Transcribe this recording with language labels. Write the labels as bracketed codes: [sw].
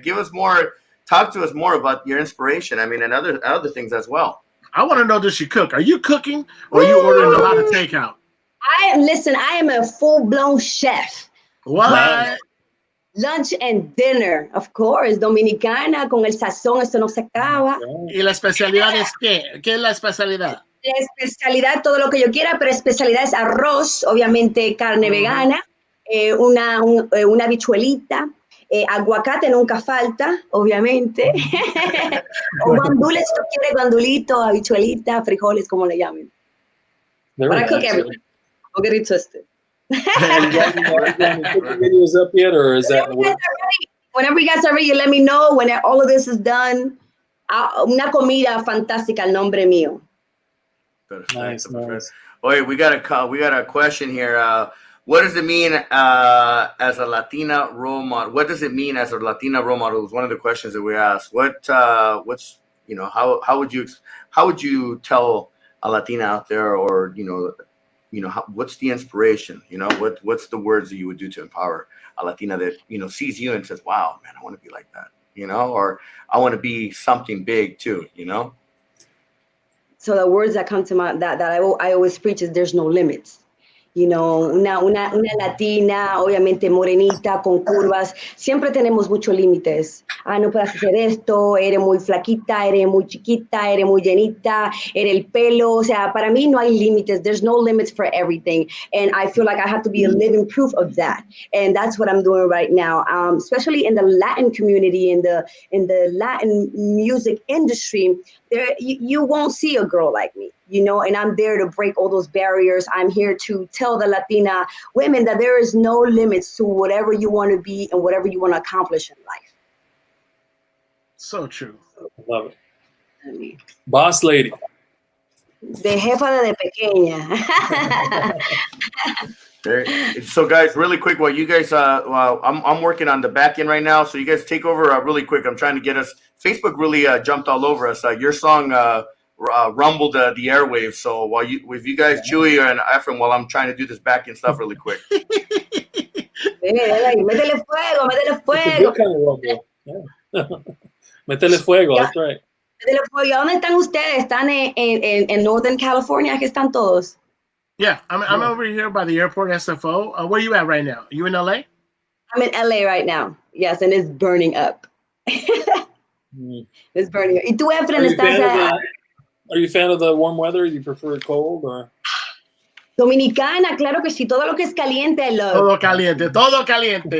[en] Talk to us more about your inspiration. I mean, and other things as well. I want to know, does she cook? Are you cooking or are you ordering a lot of takeout? I am a full-blown chef. What? Lunch and dinner, of course. [es] Dominicana, con el sazón, eso no se acaba. ¿Y la especialidad es qué? ¿Qué es la especialidad? La especialidad, todo lo que yo quiera, pero especialidad es arroz, obviamente carne vegana, una habichuelita, aguacate nunca falta, obviamente. O guandules, si tú quieres guandulito, habichuelita, frijoles, como le llamen. [en] But I cook everything. Don't get it twisted. Have you put the videos up yet, or is that? Whenever you guys are ready, let me know. When all of this is done, [es] una comida fantástica, el nombre mío. [en] Nice. Oye, we got a question here. What does it mean as a Latina role model? What does it mean as a Latina role model? Was one of the questions that we asked. How would you tell a Latina out there, or what's the inspiration? What's the words that you would do to empower a Latina that sees you and says, "Wow, man, I want to be like that," or I want to be something big too, So the words that come to mind that I always preach is there's no limits. [es] Una latina, obviamente morenita, con curvas, siempre tenemos muchos límites. No puedes hacer esto, eres muy flaquita, eres muy chiquita, eres muy llenita, eres el pelo. O sea, para mí no hay límites. [en] There's no limits for everything. And I feel like I have to be a living proof of that. And that's what I'm doing right now, especially in the Latin community, in the Latin music industry. You won't see a girl like me, and I'm there to break all those barriers. I'm here to tell the Latina women that there is no limits to whatever you want to be and whatever you want to accomplish in life. So true. Love it. Boss lady. [es] De jefa de pequeña. [en] So guys, really quick, while you guys, I'm working on the back end right now. So you guys take over really quick. I'm trying to get us. Facebook really jumped all over us. Your song rumbled the airwaves. So with you guys, Chuy and Efrén, while I'm trying to do this back end stuff really quick. [es] Métele fuego, métele fuego. [en] Kind of rumble. Yeah. [es] Métele fuego, [en] that's right. [es] Métele fuego. ¿Dónde están ustedes? ¿Están en Northern California? ¿Aquí están todos? [en] Yeah, I'm over here by the airport, SFO. Where are you at right now? You in LA? I'm in LA right now. Yes, and it's burning up. It's burning up. [es] ¿Y tú, Efrén, estás [en] Are you a fan of the warm weather? You prefer it cold, or? [es] Dominicana, claro que sí. Todo lo que es caliente, [en] I love. [es] Todo caliente, todo caliente.